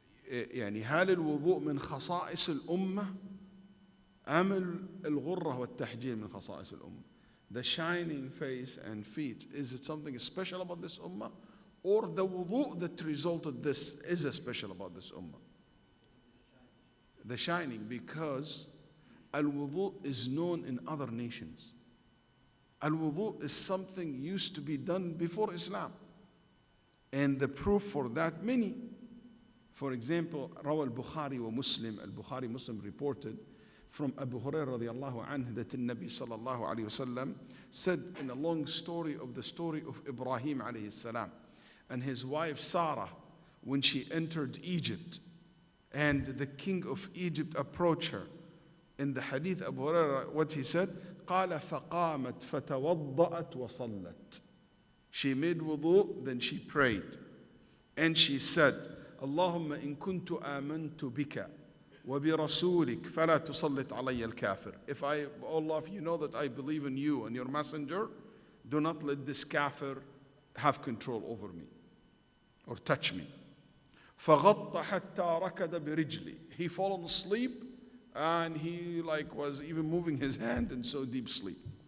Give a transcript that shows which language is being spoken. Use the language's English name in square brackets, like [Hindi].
[Arabic] يعني هل الوضوء من خصائص الأمة أم الغرة والتحجيل من خصائص الأمة? [English] The shining face and feet, is it something special about this ummah? Or the wudu that resulted this is special about this ummah? The shining, because al-wudu is known in other nations. Al-wudu is something used to be done before Islam. And the proof for that, many. For example, روى al-Bukhari wa Muslim, al-Bukhari Muslim reported from Abu Hurairah radiallahu anhu that the Nabi sallallahu alayhi wasallam said in a long story of the story of Ibrahim alayhi salam and his wife Sarah when she entered Egypt and the king of Egypt approached her. In the hadith, Abu Hurairah, what he said, [Arabic] قال فقامت فتوضأت وصلت. [English] She made wudu, then she prayed. And she said, [Arabic] اللهم إن كنت آمنت بك وبرسولك فلا تسلط علي الكافر. [English] If I, Allah, if you know that I believe in you and your messenger, do not let this kafir have control over me or touch me. [Arabic] فغط حتى ركض برجلي. [English] He fallen asleep and he was even moving his hand in so deep sleep.